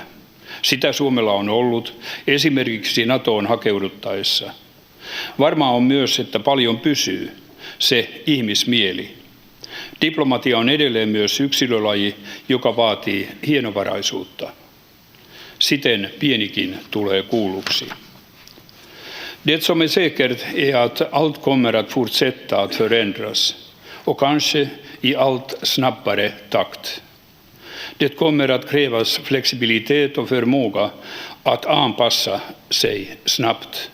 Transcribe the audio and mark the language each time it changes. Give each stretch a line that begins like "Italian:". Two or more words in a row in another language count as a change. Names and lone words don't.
Finnish: Sitä Suomella on ollut esimerkiksi NATOon hakeuduttaessa. Varmaa on myös, että paljon pysyy, se ihmismieli. Diplomatia on edelleen myös yksilölaji, joka vaatii hienovaraisuutta. Siten pienikin tulee kuulluksi.
Swedish: Det som är säkert är att allt kommer att fortsätta att förändras och kanske i allt snabbare takt. Det kommer att krävas flexibilitet och förmåga att anpassa sig snabbt.